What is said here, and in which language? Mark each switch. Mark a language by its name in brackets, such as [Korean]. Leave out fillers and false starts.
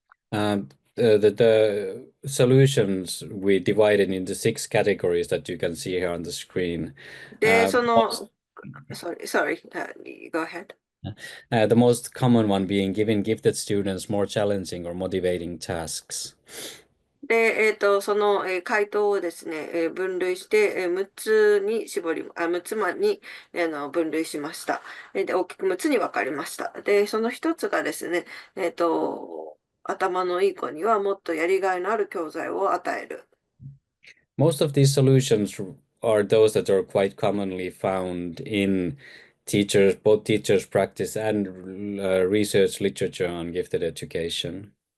[English] The solutions we divided into 6 categories that you can see here on the screen. で、 Most- sorry, go ahead. The most common one being giving gifted students more challenging or motivating tasks. [Japanese] で、回答をですね、分類して、6つに6つに、分類しました。で、大きく6つに分かりました。で、その1つがですね、頭のいい子にはもっとやりがいのある教材を与える。 [English] Most of these solutions are those that are quite commonly found in both teachers' practice and research literature on gifted education.